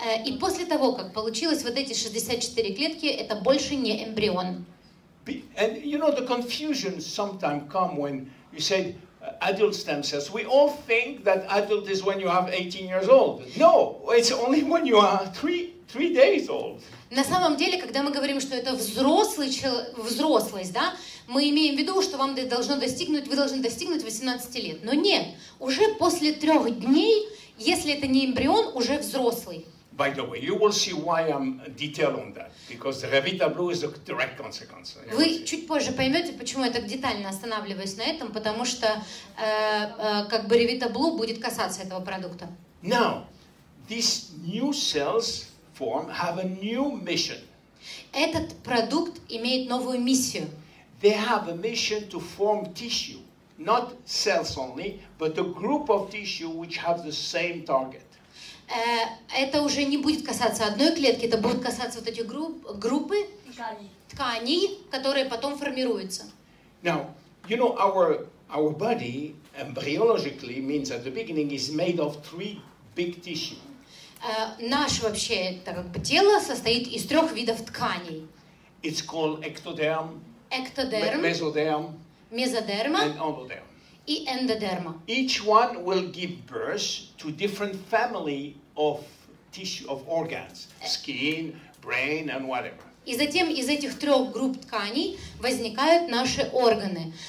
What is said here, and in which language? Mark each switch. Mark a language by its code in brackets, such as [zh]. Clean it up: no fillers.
[ru] И после того, как получилось вот эти 64 клетки, это больше не эмбрион. [en] And you know, the confusion sometimes come when you say adult stem cells. We all think that adult is when you have 18 years old. No, it's only when you are three days old. [ru] На самом деле, когда мы говорим, что это взрослость, да, мы имеем в виду, что вы должны достигнуть 18 лет. Но нет, уже после 3 дней, если это не эмбрион, уже взрослый. [en] By the way, you will see why I'm detailed on that, because the Revita Blue is a direct consequence. [ru] Вы чуть позже поймете, почему я так детально останавливаюсь на этом, потому что как бы Revita Blue будет касаться этого продукта. [en] Now, these new cells form have a new mission. [ru] Этот продукт имеет новую миссию. [en] They have a mission to form tissue, not cells only, but a group of tissue which have the same target. [ru] Это уже не будет касаться одной клетки, это будет касаться вот этих группы тканей, которые потом формируются. [en] Now, you know, our body embryologically means at the beginning is made of 3 big tissue. [ru] Наше вообще как бы тело состоит из 3 видов тканей. [en] It's called ectoderm, [ru] Эктодерм, [en] mesoderm, [ru] мезодерма [en] and endoderm. [ru] и эндодерма. [en] Each one will give birth to different family of tissue, of organs, skin, brain, and whatever. [ru] И затем из этих 3 групп тканей возникают наши органы.